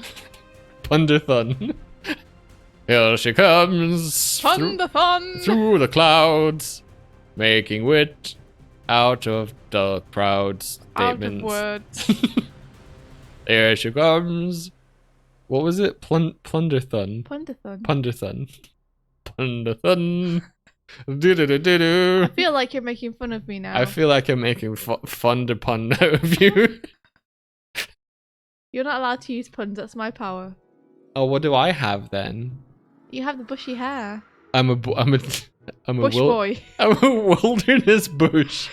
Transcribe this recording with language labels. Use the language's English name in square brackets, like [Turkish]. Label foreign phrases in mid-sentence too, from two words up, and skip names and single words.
[English] Pundathon. Here she comes Pundathon! through the clouds, making wit out of the proud Out of statements. words. Here she comes. What was it? Plunderthon. Pundathon. Punderthon. Punderthon. Do-do-do-do-do. I feel like you're making fun of me now. I feel like I'm making fun to pun out of you. You're not allowed to use puns. That's my power. Oh, what do I have then? You have the bushy hair. I'm a Bush boy. I'm a wilderness bush.